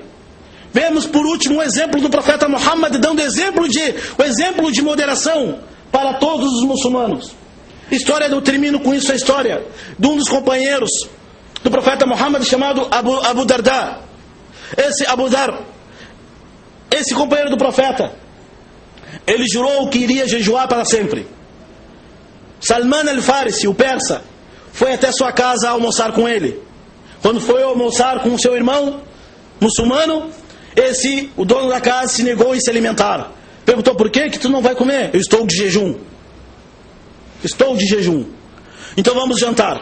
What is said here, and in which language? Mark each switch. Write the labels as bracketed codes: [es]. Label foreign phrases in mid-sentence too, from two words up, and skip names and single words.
[pt] Vemos por último o exemplo do profeta Muhammad, dando o exemplo de moderação para todos os muçulmanos. Eu termino com isso a história de um dos companheiros do profeta Muhammad, chamado Abu Darda. Esse companheiro do profeta, ele jurou que iria jejuar para sempre. Salman al-Farisi, o persa, foi até sua casa almoçar com ele. Quando foi almoçar com o seu irmão muçulmano, o dono da casa, se negou a se alimentar. Perguntou: por que tu não vai comer? Eu estou de jejum. Estou de jejum. Então vamos jantar.